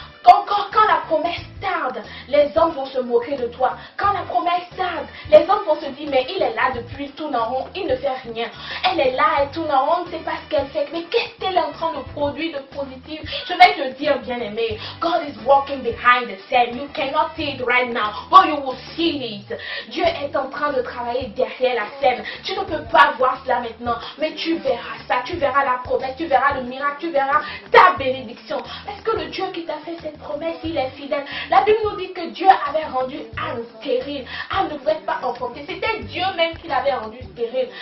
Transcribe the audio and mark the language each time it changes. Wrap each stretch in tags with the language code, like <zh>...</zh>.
<fr>Quand la promesse tarde, les hommes vont se moquer de toi. Quand la promesse tarde, les hommes vont se dire, mais il est là depuis tout en rond, il ne fait rien. Elle est là, elle tourne en rond, on ne sait pas ce qu'elle fait. Mais qu'est-ce qu'elle est en train de produire de positif? Je vais te dire, bien-aimé,</fr> <en>God is walking behind the scene. You cannot see it right now, but you will see it.</en> <fr>Dieu est en train de travailler derrière la scène. Tu ne peux pas voir cela maintenant, mais tu verras ça. Tu verras la promesse, tu verras le miracle, tu verras ta bénédiction. Est-ce que le Dieu qui t'a fait cette promesse, il est fidèle? La Bible nous dit que Dieu avait rendu Anne stérile. Anne ne pouvait pas enfanter. C'était Dieu même qui l'avait rendue stérile.</fr>